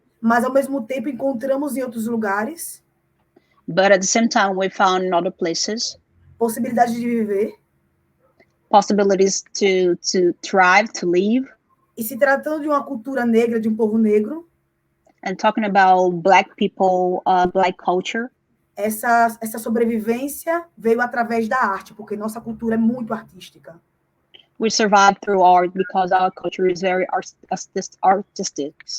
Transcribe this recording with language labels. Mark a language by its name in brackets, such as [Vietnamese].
[Portuguese] Mas ao mesmo tempo encontramos em outros lugares. [English] But at the same time we found in other places. [Portuguese] Possibilidades de viver. [English] Possibilities to thrive, to live. [Portuguese] E se tratando de uma cultura negra, de um povo negro. [English] And talking about black people, black culture. [Portuguese] Essa sobrevivência veio através da arte, porque nossa cultura é muito artística. [English] We survive through art because our culture is very artistic.